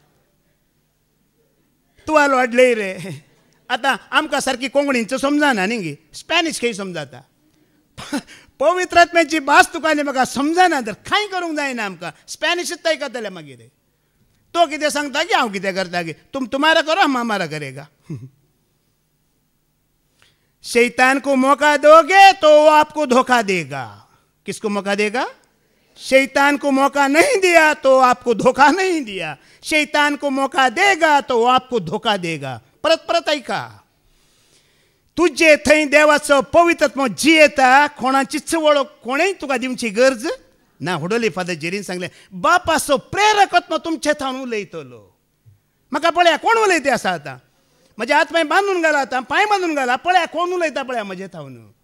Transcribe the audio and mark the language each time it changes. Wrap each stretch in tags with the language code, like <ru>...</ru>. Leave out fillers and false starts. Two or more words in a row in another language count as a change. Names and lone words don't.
<kok>तुवाल वाडलय रे. आतां आमकां सारकी कोंकणींचो समजना न्ही गे, स्पॅनिश खंय समजाता. पवित्रात्म्याची भास तुका आनी म्हाका समजना तर कांय करूंक जायना आमकां. स्पॅनिशूच आयकतले मागीर. तो कितें सांगता की हांव कितें करता गे,</kok> <hi>तुम तुम्हारा करो हम हमारा करेगा. शैतान को मौका दोगे तो वो आपको धोखा देगा. किसको मौका देगा? शैतान को मौका नहीं दिया तो आपको धोखा नहीं दिया. शैतान को मौका देगा तो वो आपको धोखा देगा.</hi> <kok>परत परत ऐका. तुझे थंय देवाचो पवित्रत्व जियेता, कोणाचीच वळख कोणेय तुका दिवची गरज ना. हुडोली फादर जेरीन सांगले बापाचो प्रेरकत्व तुमचे थावन उलयतलो. म्हाका पळया कोण उलयते आसा आतां. म्हजे हात पांय बांदून घाला, आतां पांय बांदून घाला, पळया कोण उलयता पळया म्हजे थावन.</kok>